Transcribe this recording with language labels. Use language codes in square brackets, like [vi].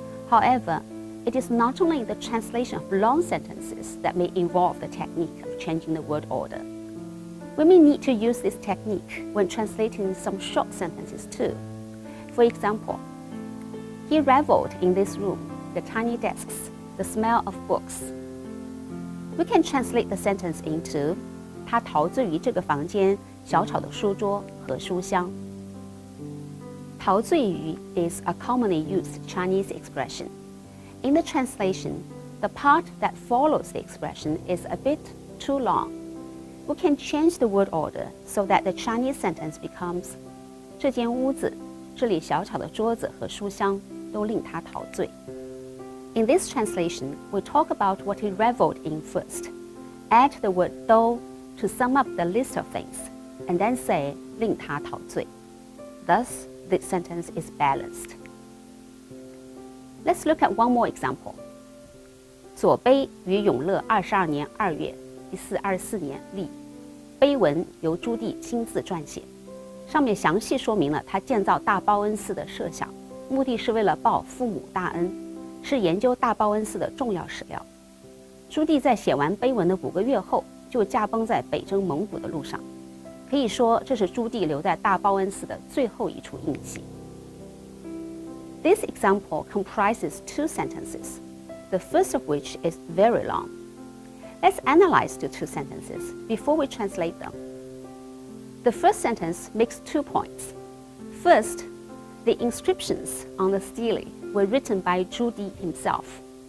[en] However, it is not only the translation of long sentences that may involve the technique of changing the word order. We may need to use this technique when translating some short sentences too. For example, he reveled in this room, the tiny desks, the smell of books. We can translate the sentence into [zh] 他陶醉于这个房间小巧的书桌和书香。 [en] 陶醉于 is a commonly used Chinese expression. In the translation, the part that follows the expression is a bit too long. We can change the word order so that the Chinese sentence becomes [zh] 这间屋子，这里小巧的桌子和书香都令他陶醉。 [en] In this translation, we talk about what he reveled in first. Add the word though to sum up the list of things, and then say [zh] 令他陶醉. [en] Thus, this sentence is balanced. Let's look at one more example. [zh] 左碑于永乐22年2月1424年立，碑文由朱棣亲自撰写，上面详细说明了他建造大报恩寺的设想，目的是为了报父母大恩，是研究大报恩寺的重要史料。朱棣在写完碑文的5个月后，就驾崩在北征蒙古的路上，可以说这是朱棣留在大报恩寺的最后一处印记。 [en] This example comprises two sentences, the first of which is very long. Let's analyze the two sentences before we translate them. The first sentence makes 2 points. First, the inscriptions on the stele were written by Zhu Di himself.